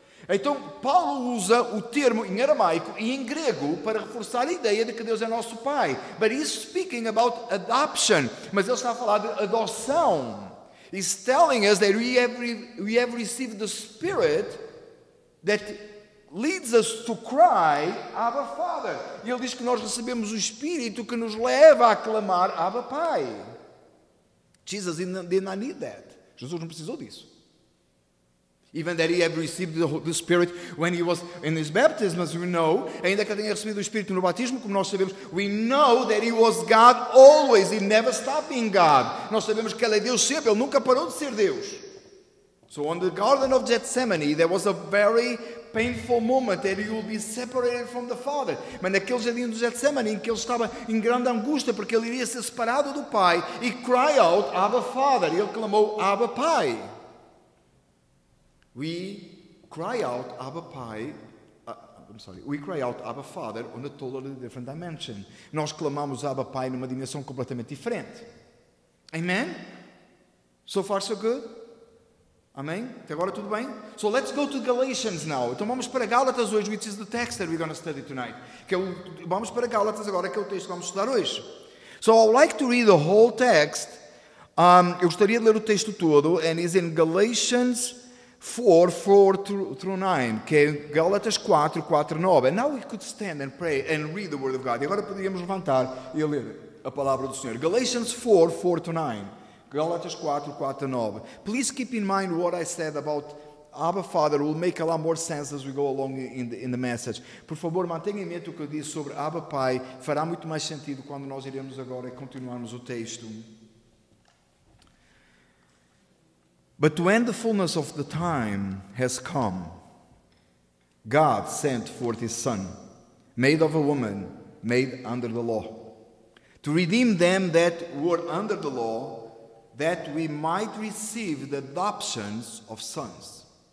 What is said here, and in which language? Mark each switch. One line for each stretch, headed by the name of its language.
Portuguese: Então, Paulo usa o termo em aramaico e em grego para reforçar a ideia de que Deus é nosso Pai.
English: But he's speaking about adoption.
Portuguese: Mas ele está a falar de adoção.
English: He's telling us that we have received the Spirit that leads us to cry, Abba, Father.
Portuguese: E ele diz que nós recebemos o Espírito que nos leva a clamar, Abba, Pai.
English: Jesus did not need that.
Portuguese: Jesus não precisou disso.
English: Even that he had received the Spirit when he was in his baptism, as we know,
Portuguese: ainda que ele tenha recebido o Espírito no batismo, como nós sabemos,
English: we know that he was God always, he never stopped being God.
Portuguese: Nós sabemos que ele é Deus sempre, ele nunca parou de ser Deus.
English: So on the Garden of Gethsemane, there was a very painful moment that he would be separated from the Father.
Portuguese: Mas naquele jardim do Getsemane, em que ele estava em grande angústia, porque ele iria ser separado do Pai,
English: he cried out, Abba, Father.
Portuguese: Ele clamou, Abba, Pai.
English: We cry out, Abba, Pai. We cry out, Abba, Father, on a totally different dimension.
Portuguese: Nós clamamos Abba, Pai, numa dimensão completamente diferente.
English: Amen? So far, so good?
Portuguese: Amém? Até agora tudo bem?
English: So let's go to Galatians now.
Portuguese: Então vamos para Gálatas hoje,
English: which is the text that we're going to study tonight.
Portuguese: Vamos para Gálatas agora, que é o texto que vamos estudar hoje.
English: So I would like to read the whole text.
Portuguese: Eu gostaria de ler o texto todo,
English: and it's in Galatians 4 through 9,
Portuguese: que é Gálatas 4, 9.
English: And now we could stand and pray and read the Word of God.
Portuguese: E agora poderíamos levantar e ler a palavra do Senhor.
English: Galatians 4 to 9.
Portuguese: Gálatas 4, 9.
English: Please keep in mind what I said about Abba Father will make a lot more sense as we go along in the message.
Portuguese: Por favor, mantenha em mente o que eu disse sobre Abba Pai. Fará muito mais sentido quando nós iremos agora continuarmos o texto.
English: But when the fullness of the time has come, God sent forth His Son, made of a woman, made under the law, to redeem them that were under the law, that we might receive the adoptions of sons.